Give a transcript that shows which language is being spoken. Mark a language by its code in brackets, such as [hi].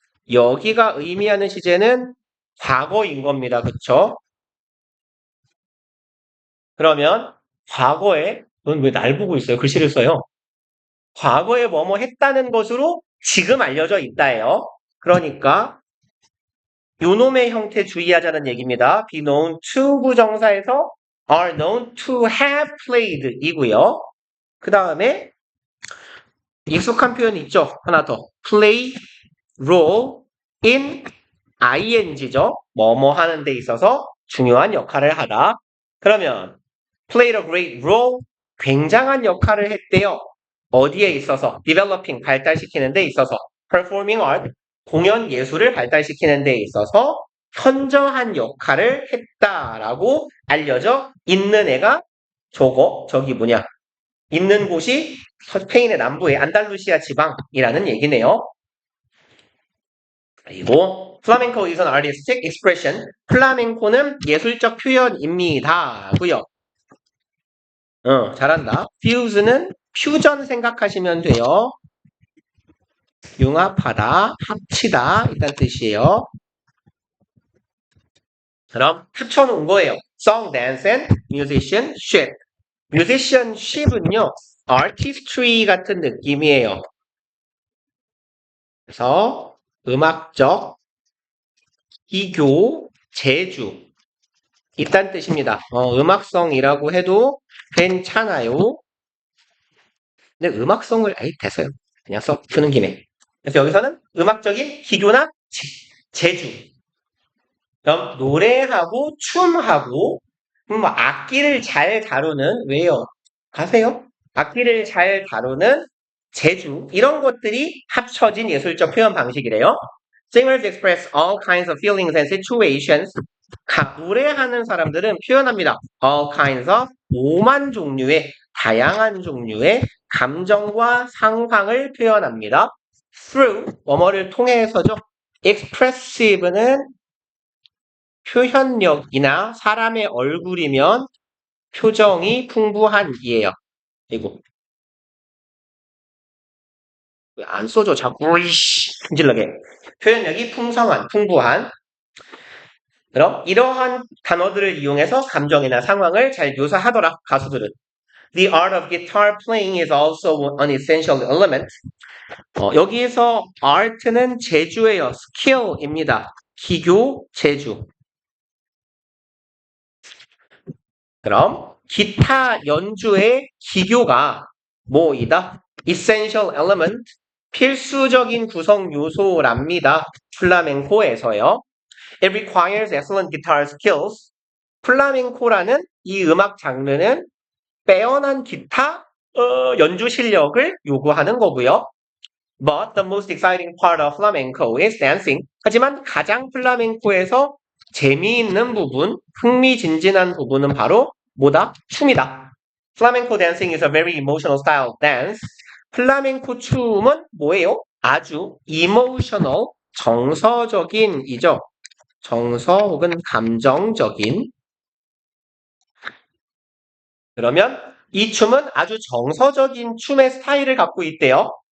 [ko] 여기가 의미하는 시제는 과거인 겁니다. 그쵸? 그러면 과거에 넌 왜 날 보고 있어요? 글씨를 써요. 과거에 뭐뭐 했다는 것으로 지금 알려져 있다예요. 그러니까 요놈의 형태 주의하자는 얘기입니다. [en] be known to [ko] 부정사에서 [en] are known to have played 이고요. [ko] 그 다음에 익숙한 표현 있죠? 하나 더. [en] play role in ing죠. [ko] 뭐뭐 하는 데 있어서 중요한 역할을 하다. 그러면 [en] played a great role, [ko] 굉장한 역할을 했대요. 어디에 있어서? developing, 발달시키는 데 있어서. performing art, 공연 예술을 발달시키는 데 있어서 현저한 역할을 했다라고 알려져 있는 애가 저기 뭐냐. 있는 곳이 스페인의 남부의 안달루시아 지방이라는 얘기네요. [en] 그리고 플라멩코 is an artistic expression. [ko] 플라멩코는 예술적 표현입니다. 고요. 잘한다. fuse는 퓨전 생각하시면 돼요. 융합하다, 합치다 이런 뜻이에요. 그럼 합쳐놓은 거예요. [en] song, dance, and musicianship. [ko] musicianship은요, artistry 같은 느낌이에요. 그래서 음악적, 기교, 재주 이딴 뜻입니다. 음악성이라고 해도 괜찮아요. 근데 음악성을 됐어요. 그냥 푸는 김에. 그래서 여기서는 음악적인 기교나 재주. 그럼 노래하고 춤하고 뭐 악기를 잘 다루는 왜요? 가세요? 악기를 잘 다루는 재주 이런 것들이 합쳐진 예술적 표현 방식이래요. [en] Singers express all kinds of feelings and situations. [ko] 노래하는 사람들은 표현합니다. [en] All kinds of [ko] 오만 종류의 다양한 종류의 감정과 상황을 표현합니다. Through 뭐뭐를 통해서죠. Expressive는 표현력이나 사람의 얼굴이면 표정이 풍부한이에요. 이거 왜 안 써줘 자꾸 이씨 힘질나게 표현력이 풍성한 풍부한. 그럼 이러한 단어들을 이용해서 감정이나 상황을 잘 묘사하더라 가수들은. [en] The art of guitar playing is also an essential element. [ko] 여기에서 art는 재주예요. skill입니다. 기교, 재주. 그럼 기타 연주의 기교가 뭐이다? essential element, 필수적인 구성 요소랍니다. 플라멩코에서요. [en] It requires excellent guitar skills. [ko] 플라멩코라는 이 음악 장르는 빼어난 기타 연주 실력을 요구하는 거고요. [en] But the most exciting part of flamenco is dancing. [ko] 하지만 가장 플라멩코에서 재미있는 부분, 흥미진진한 부분은 바로 뭐다? 춤이다. [en] Flamenco dancing is a very emotional style of dance. [ko] 플라멩코 춤은 뭐예요? 아주 emotional, 정서적인이죠. 정서 혹은 감정적인. 그러면 이 춤은 아주 정서적인 춤의 스타일을 갖고 있대요.